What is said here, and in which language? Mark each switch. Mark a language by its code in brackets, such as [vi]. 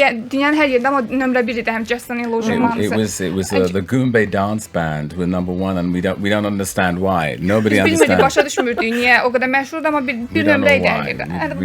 [az] dünyanın hər yerində amma nömrə 1 idi həm Just an Illusion mahnısı. [en] It was the Goombay dance band were number one and we don't understand why. Nobody [az] Biz bilmirdik, [en] understands. [az] başa düşmürdük niyə o qədər məşhurdur amma bir nömrə idi hər yerdə.